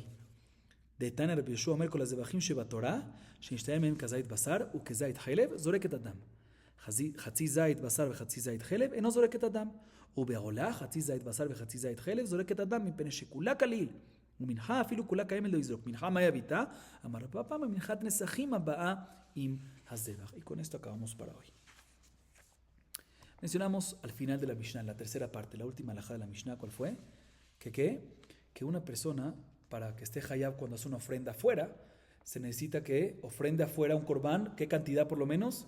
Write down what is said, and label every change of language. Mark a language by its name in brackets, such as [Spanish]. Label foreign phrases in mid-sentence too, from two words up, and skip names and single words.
[Hebrew] דתניא רבי יהושע אומר כל הזבחים שבתורה, שנשתהה מהם כזית בשר וכזית חלב, זורק את הדם. חצי זית בשר וחצי זית חלב, אינו זורק את הדם. ובעולה חצי זית בשר וחצי זית חלב, זורק את הדם, מפני שכולה כליל. ומנחה אפילו כולה קיימת לא יזרוק. מנחה מה יביתה? אמר רבא פעם, מנחת נסכים הבאה עם הזבח. [Spanish] Y con esto acabamos para hoy. Mencionamos al final de la Mishnah, en la tercera parte, la última halajá de la Mishnah, ¿cuál fue? Que una persona, para que esté hayab cuando hace una ofrenda afuera, se necesita que ofrende afuera un corbán, ¿qué cantidad por lo menos?